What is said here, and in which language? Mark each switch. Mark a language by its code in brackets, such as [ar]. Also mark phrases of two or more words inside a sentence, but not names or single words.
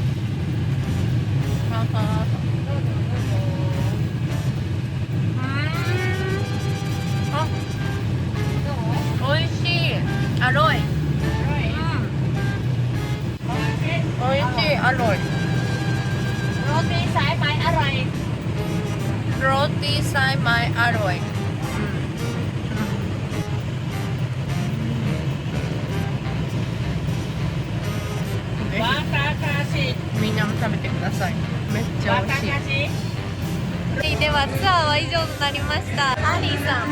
[ja] おいしい。アロイ。おいしい。アロイ。 [th] โรตีสายไหมอร่อย โรตีสายไหมอร่อย。 [ja] みんなも食べてください。めっちゃ美味しい。ではツアーは以上となりました。アリーさん、